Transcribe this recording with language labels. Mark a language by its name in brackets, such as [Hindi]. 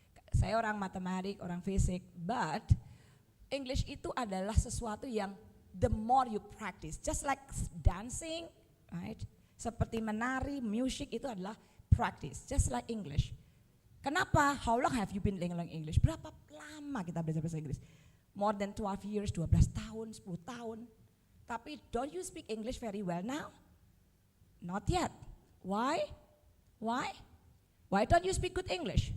[Indonesian] Saya orang matematik, orang fisik, [English] but English [Indonesian] itu adalah sesuatu yang [English] the more you practice, just like dancing, right? [Indonesian] Seperti menari, music itu adalah practice, [English] just like English. [Indonesian] Kenapa? [English] How long have you been learning English? [Indonesian] Berapa lama kita belajar bahasa Inggris? [English] More than 12 years, [Indonesian] 12 tahun, 10 tahun. [English] Tapi don't you speak English very well now? Not yet. Why? Why? Why don't you speak good English?